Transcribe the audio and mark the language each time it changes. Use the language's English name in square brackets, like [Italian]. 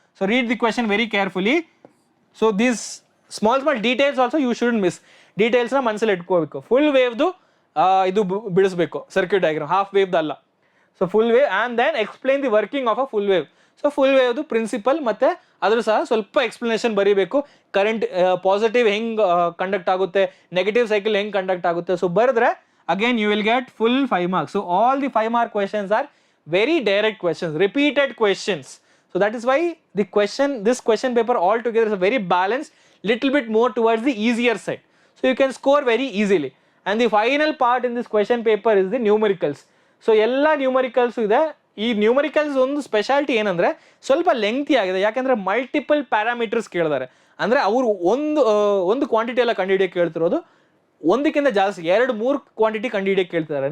[English] So read the question very carefully. So these small details also you shouldn't miss. [Kannada] ಡೀಟೇಲ್ಸ್ನ ಮನಸ್ಸಲ್ಲಿ ಇಟ್ಕೋಬೇಕು. Full ವೇವ್ದು ಇದು ಬಿಡಿಸ್ಬೇಕು circuit diagram, half ವೇವ್ದು ಅಲ್ಲ. [English] So full wave and then explain the working of a full wave. So [Kannada] full ವೇವ್ದು principal ಮತ್ತು ಅದ್ರ ಸಹ ಸ್ವಲ್ಪ explanation ಬರೀಬೇಕು. ಕರೆಂಟ್ ಪಾಸಿಟಿವ್ ಹೆಂಗೆ ಕಂಡಕ್ಟ್ ಆಗುತ್ತೆ, ನೆಗೆಟಿವ್ ಸೈಕಲ್ ಹೆಂಗೆ ಕಂಡಕ್ಟ್ ಆಗುತ್ತೆ. [English] So ಬರೆದ್ರೆ again you will get full 5 marks. So all the 5 mark questions are very direct questions, repeated questions. So that is why this question paper altogether is a very balanced, little bit more towards the easier side. So you can score very easily. And the final part in this question paper is the numericals. [Kannada] So ಎಲ್ಲ numericals ಇದೆ. ಈ numericals ಒಂದು speciality ಏನಂದರೆ ಸ್ವಲ್ಪ ಲೆಂಗ್ತಿ ಆಗಿದೆ, ಯಾಕೆಂದರೆ multiple parameters ಕೇಳಿದ್ದಾರೆ. ಅಂದರೆ ಅವರು ಒಂದು ಕ್ವಾಂಟಿಟಿ ಎಲ್ಲ ಕಂಡುಹಿಡಿಯೋಕೆ ಕೇಳ್ತಿರೋದು, ಒಂದಕ್ಕಿಂತ ಜಾಸ್ತಿ 2-3 ಕ್ವಾಂಟಿಟಿ ಕಂಡುಹಿಡಿಯೋಕೆ ಕೇಳ್ತಿದ್ದಾರೆ.